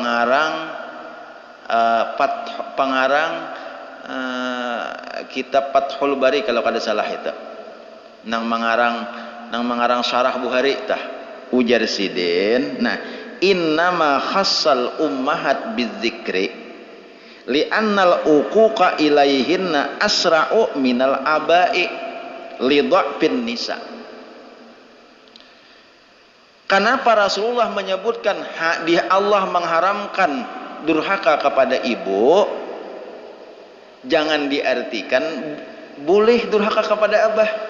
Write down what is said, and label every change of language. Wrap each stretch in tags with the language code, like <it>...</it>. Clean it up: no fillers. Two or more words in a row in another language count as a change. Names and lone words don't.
<id>pengarang kitab Fathul Bari kalau kada salah itu nang mengarang syarah Bukhari</id> <bjn>tah ujar sidin</bjn> <id>nah</id> <ar>إنما خص الأمهات بالذكر لأن العقوق إليهن أسرع من الآباء لضعف النساء.</ar> <id>Kenapa Rasulullah menyebutkan Allah mengharamkan durhaka kepada ibu? Jangan diartikan boleh durhaka kepada abah.</id>